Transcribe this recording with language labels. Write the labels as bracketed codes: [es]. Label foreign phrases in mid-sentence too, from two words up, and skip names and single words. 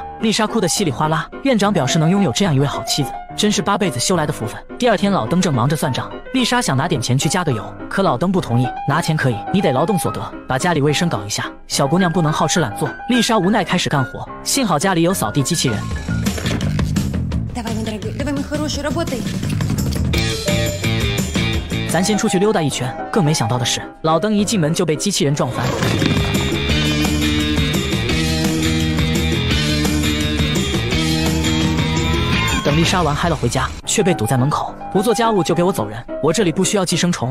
[zh] 丽莎哭得稀里哗啦，院长表示能拥有这样一位好妻子，真是8辈子修来的福分。第二天，老登正忙着算账，丽莎想拿点钱去加个油，可老登不同意，拿钱可以，你得劳动所得，把家里卫生搞一下，小姑娘不能好吃懒做。丽莎无奈开始干活，幸好家里有扫地机器人。 [ru] Давай, мой дорогой, давай, мой хороший, работай. [zh] 咱先出去溜达一圈。更没想到的是，老登一进门就被机器人撞翻。等丽莎玩嗨了回家，却被堵在门口，不做家务就给我走人，我这里不需要寄生虫。